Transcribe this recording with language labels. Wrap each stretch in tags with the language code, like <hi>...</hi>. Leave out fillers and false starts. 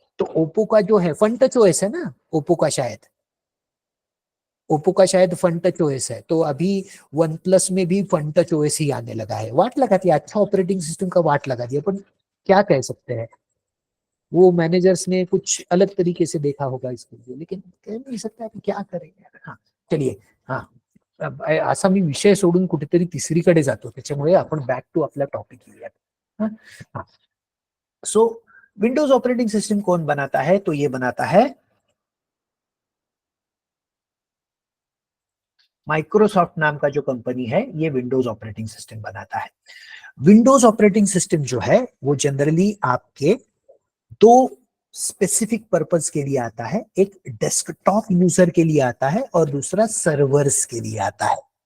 <hi>तो ओप्पो का जो है फन टच ओएस है ना, ओप्पो का शायद, ओप्पो का शायद फन टच ओएस है। तो अभी वन प्लस में भी फन टच ओएस ही आने लगा है। वाट लगा दिया, अच्छा ऑपरेटिंग सिस्टम का वाट लगा दिया, पर क्या कह सकते हैं, वो मैनेजर्स ने कुछ अलग तरीके से देखा होगा इसके लिए, लेकिन कह नहीं सकता कि क्या करेंगे। हाँ चलिए,</hi> <mr>हाँ असा मी विषय सोडून कुठेतरी तिसरीकडे जातो, त्याच्यामुळे आपण बॅक टू आपल्या topic येऊयात।</mr> <hi>सो विंडोज ऑपरेटिंग सिस्टम कौन बनाता है? तो ये बनाता है माइक्रोसॉफ्ट नाम का जो कंपनी है, ये विंडोज ऑपरेटिंग सिस्टम बनाता है। विंडोज ऑपरेटिंग सिस्टम जो है वो जनरली आपके दो स्पेसिफिक पर्पस के लिए आता है, एक डेस्कटॉप यूजर के लिए आता है और दूसरा सर्वर्स के लिए आता है।</hi>